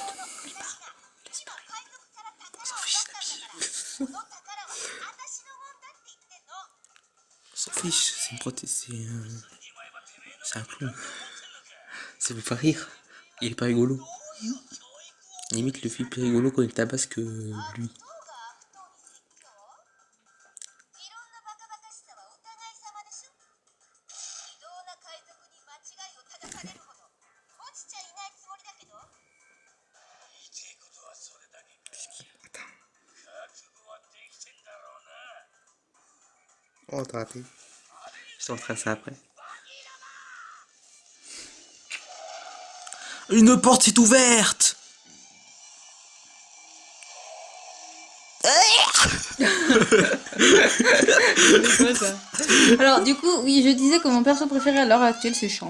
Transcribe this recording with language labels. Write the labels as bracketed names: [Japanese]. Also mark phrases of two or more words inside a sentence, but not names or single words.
[French] On s'en fiche, la vie. On s'en fiche, c'est une prothèse, c'est un clown. Ça veut pas rire. Il est pas rigolo. Limite, le film plus rigolo quand il tabasse que lui. [Japanese] いろんなバカバカしさはお互い様でしょ。非道な海賊に間違いを正されるほど落ちちゃいないつもりだけど。言いてえことはそれだけか。覚悟はできてんだろうな。 [French] Oh, t'as raté. Je te montrerai ça après. Une porte s'est ouverte! Alors, du coup, oui, je disais que mon perso préféré à l'heure actuelle c'est Shanks.